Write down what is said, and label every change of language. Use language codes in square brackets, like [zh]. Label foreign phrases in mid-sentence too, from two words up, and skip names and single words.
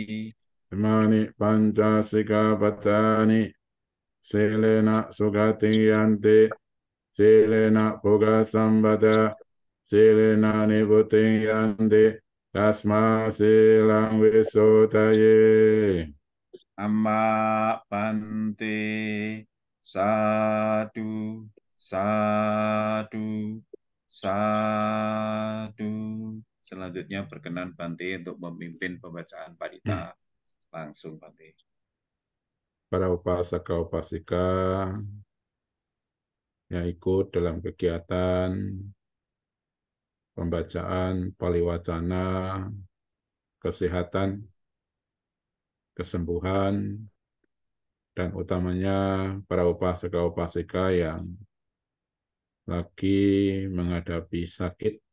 [pi] Imani pancasikappatani silena sugatiyanti silena boga sambada silena nibutiyanti tasma silang wisotaye. Amma Bante Sadu Sadu Sadu. [id] Selanjutnya berkenan Bante untuk memimpin pembacaan parita. Langsung Bante. Para upasaka upasika yang ikut dalam kegiatan pembacaan paliwacana kesehatan, kesembuhan, dan utamanya para upasaka upasika yang lagi menghadapi sakit.